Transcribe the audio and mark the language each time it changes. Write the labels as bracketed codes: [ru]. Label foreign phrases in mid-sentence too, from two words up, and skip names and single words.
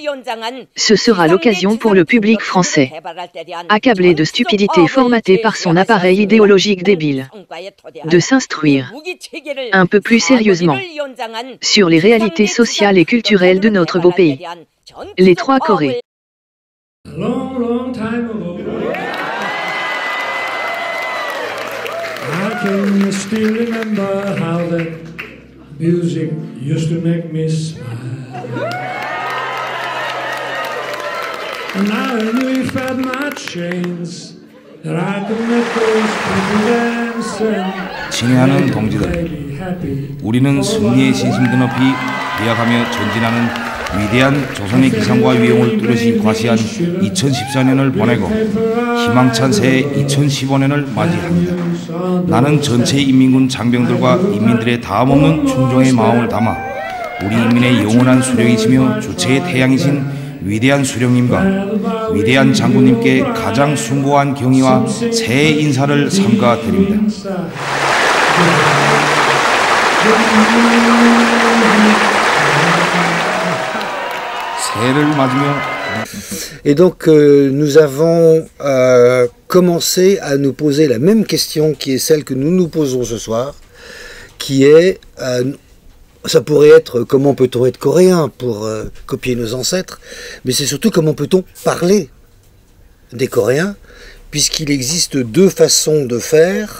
[fr] Ce sera l'occasion pour le public français, accablé de stupidité formatée par son appareil idéologique débile, de s'instruire un peu plus sérieusement sur les réalités sociales et culturelles de notre beau pays, les 3 Corées. [en] Long time ago, I can still remember how that music used to make me smile. And now I knew if I had my chains that I could make those people dance and [ko] 친애하는 동지들, 우리는 승리의 신심도 높이 기약하며 전진하는 위대한 조선의 기상과 위용을 뚜렷이 과시한 2014년을 보내고 희망찬 새해 2015년을 맞이합니다. 나는 전체 인민군 장병들과 인민들의 다함없는 충정의 마음을 담아 우리 인민의 영원한 수령이시며 주체의 태양이신 위대한 수령님과 위대한 장군님께 가장 숭고한 경의와 새해 인사를 삼가 드립니다. [fr] Et donc nous avons commencé à nous poser la même question qui est celle que nous nous posons ce soir, qui est, ça pourrait être comment peut-on être coréen pour copier nos ancêtres, mais c'est surtout comment peut-on parler des Coréens, puisqu'il existe 2 façons de faire.